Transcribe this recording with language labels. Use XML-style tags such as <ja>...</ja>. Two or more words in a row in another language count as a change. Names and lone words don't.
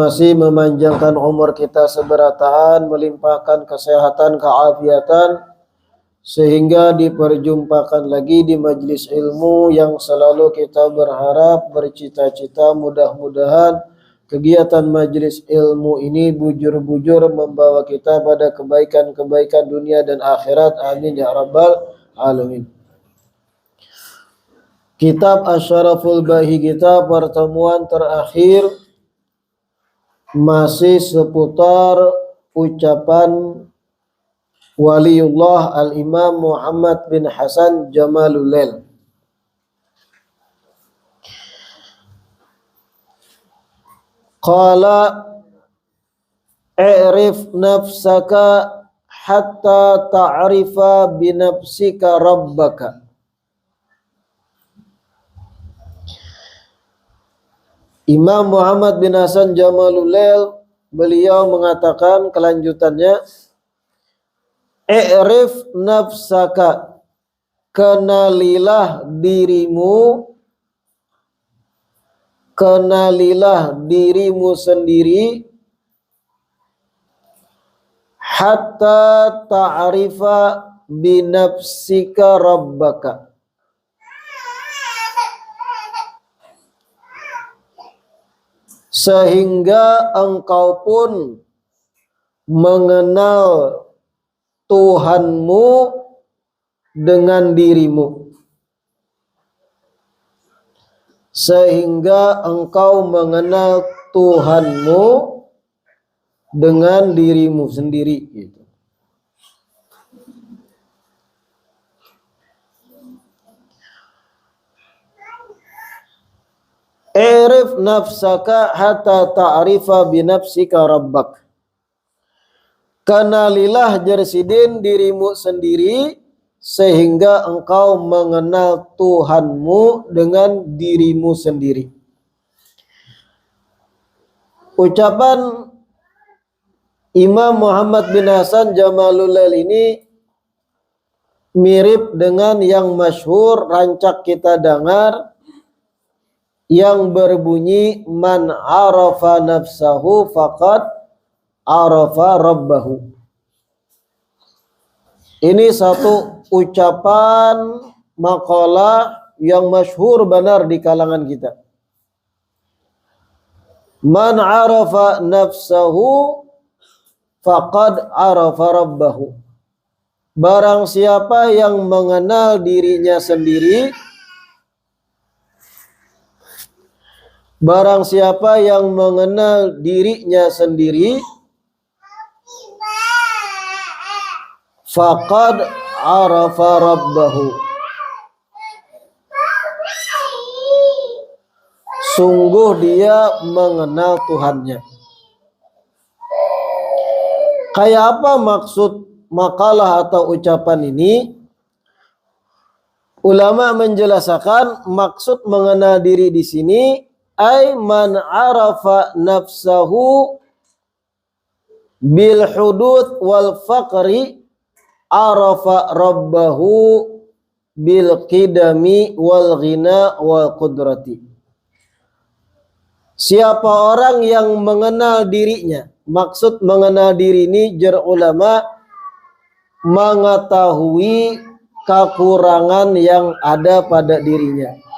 <id>masih memanjangkan umur kita seberataan, melimpahkan kesehatan, keafiatan, sehingga diperjumpakan lagi di majlis ilmu yang selalu kita berharap, bercita-cita, mudah-mudahan kegiatan majlis ilmu ini bujur-bujur membawa kita pada kebaikan-kebaikan dunia dan akhirat.</id> <ar>آمين يا رب العالمين.</ar> <id>Kitab Asy-Syaraful Bahi kita pertemuan terakhir masih seputar ucapan Waliullah Al-Imam Muhammad bin Hasan Jamalulail.</id> <ar>قال اعرف نفسك حتى تعرف بنفسك ربك.</ar> <id>Imam Muhammad bin Hasan Jamalulail beliau mengatakan kelanjutannya,</id> <ar>اعرف نفسك,</ar> <id>kenalilah dirimu, kenalilah dirimu sendiri,</id> <ar>حتى تعرف بنفسك ربك,</ar> <id>sehingga engkau pun mengenal Tuhanmu dengan dirimu, sehingga engkau mengenal Tuhanmu dengan dirimu sendiri gitu.</id> <ar>اعرف نفسك حتى تعرف بنفسك ربك.</ar> <id>Kenalilah jersidin dirimu sendiri sehingga engkau mengenal Tuhanmu dengan dirimu sendiri. Ucapan Imam Muhammad bin Hasan Jamalulail ini mirip dengan yang masyhur rancak kita dengar yang berbunyi</id> <ar>من عرف نفسه فقد عرف ربه.</ar> <id>Ini satu ucapan makalah yang masyhur benar di kalangan kita.</id> <ar>من عرف نفسه فقد عرف ربه.</ar> <id>Barang siapa yang mengenal dirinya sendiri, barang siapa yang mengenal dirinya sendiri,</id> <ar>فقد عرف ربه,</ar> <id>sungguh dia mengenal Tuhannya. Kayak apa maksud makalah atau ucapan ini? Ulama menjelaskan maksud mengenal diri di sini</id> <ar>أي من عرف نفسه بالحدود والفقر عرف ربه بالقدم والغنى والقدرة.</ar> <id>Siapa orang yang mengenal dirinya, maksud mengenal diri ini jar ulama mengetahui kekurangan yang ada pada dirinya.</id>